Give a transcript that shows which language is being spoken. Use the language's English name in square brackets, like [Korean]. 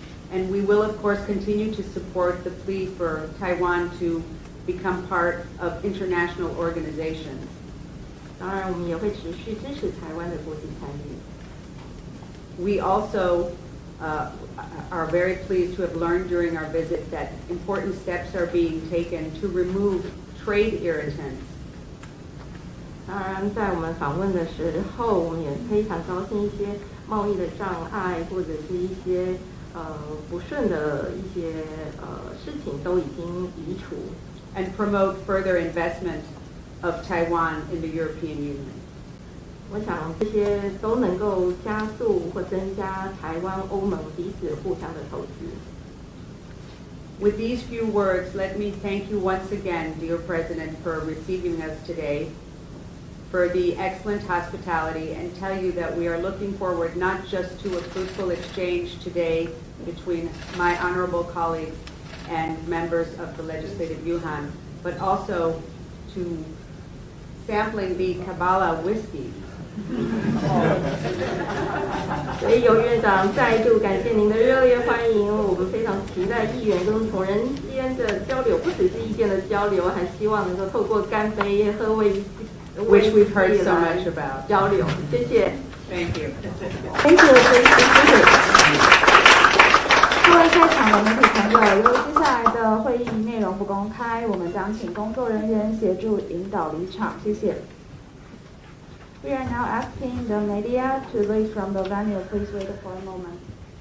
[English] And we will, of course, continue to support the plea for Taiwan to become part of international organizations. [Chinese] 当然，我们也会持续支持台湾的国际参与。 [English] We also are very pleased to have learned during our visit that important steps are being taken to remove trade irritants. [Chinese] 当然，在我们访问的时候，我们也非常高兴一些贸易的障碍或者是一些不顺的一些事情都已经移除。 [English] And promote further investment of Taiwan in the European Union. [Chinese] 我想这些都能够加速或增加台湾、欧盟彼此互相的投资。 [English] With these few words, let me thank you once again, dear President, for receiving us today, for the excellent hospitality, and tell you that we are looking forward not just to a fruitful exchange today between my honorable colleagues and members of the Legislative Yuhan, but also to sampling the Kabbalah whiskey. [Chinese] 所以游院长再度感谢您的热烈欢迎，我们非常期待议员跟同仁间的交流，不只是意见的交流，还希望能够透过干杯喝威 [English] Which we've heard so much about. [Chinese] 交流，谢谢。 [English] Thank you. Thank you, thank you. [Chinese] 各位在场的媒体朋友，由于接下来的会议内容不公开，我们将请工作人员协助引导离场，谢谢。 [English] We are now asking the media to leave from the venue. Please wait for a moment.